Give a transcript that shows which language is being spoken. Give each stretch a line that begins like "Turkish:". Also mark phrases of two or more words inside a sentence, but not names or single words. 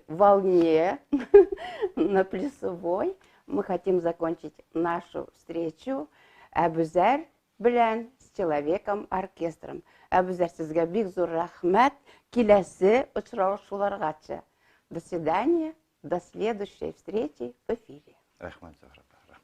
Russian: волне, на плясовой, мы хотим закончить нашу встречу Абузар белән с человеком-оркестром.
Tatar: Абузар, сезгә бик зур рәхмәт, киләсе очрашуларгача.
Russian: До свидания, до следующей встречи в эфире.
Tatar: Рәхмәт, Зөһрә.